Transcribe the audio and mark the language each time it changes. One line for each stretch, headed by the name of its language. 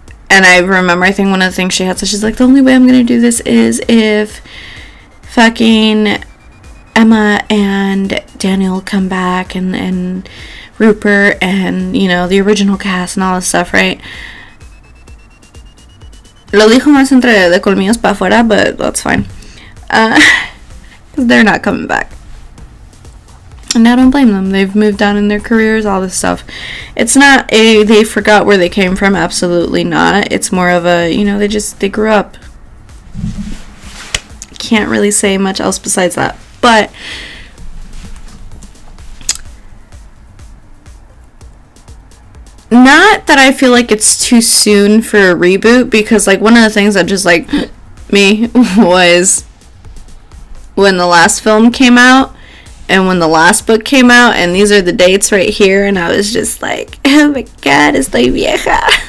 English: And I remember, I think one of the things she had, so she's like, the only way I'm going to do this is if fucking Emma and Daniel come back and Rupert and, you know, the original cast and all this stuff, right?
Spanish: Lo dijo más entre de colmillos para afuera,
English: but that's fine. Because they're not coming back. And I don't blame them. They've moved on in their careers, all this stuff. It's not they forgot where they came from. Absolutely not. It's more of a, you know, they grew up. Can't really say much else besides that. But not that I feel like it's too soon for a reboot, because, like, one of the things that just, like, me was when the last film came out and when the last book came out, and these are the dates right here, and I was just like, oh my god,
Spanish: estoy vieja.